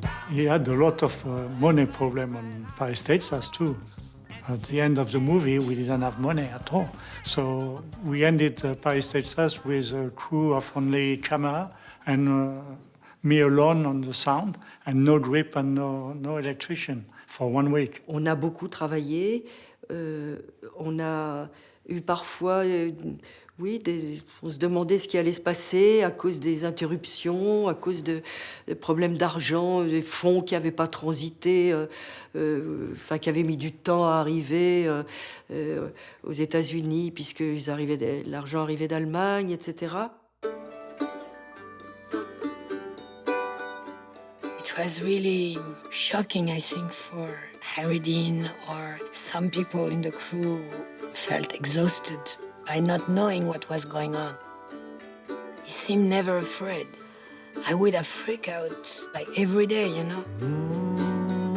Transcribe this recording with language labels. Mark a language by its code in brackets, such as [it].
[en] he had a lot of money problem on Paris, Texas too. At the end of the movie, we didn't have money at all. So we ended Paris, Texas with a crew of only camera and me alone on the sound, and no drip and no electrician for 1 week. [fr] On a beaucoup travaillé. On a eu parfois, oui, on se demandait ce qui allait se passer à cause des interruptions, à cause des problèmes d'argent, des fonds qui n'avaient pas transité, qui avaient mis du temps à arriver aux États-Unis, puisque l'argent arrivait d'Allemagne, etc. [en] It was really shocking, I think, for Harry Dean or some people in the crew felt exhausted by not knowing what was going on. He seemed never afraid. I would have freaked out like every day, you know.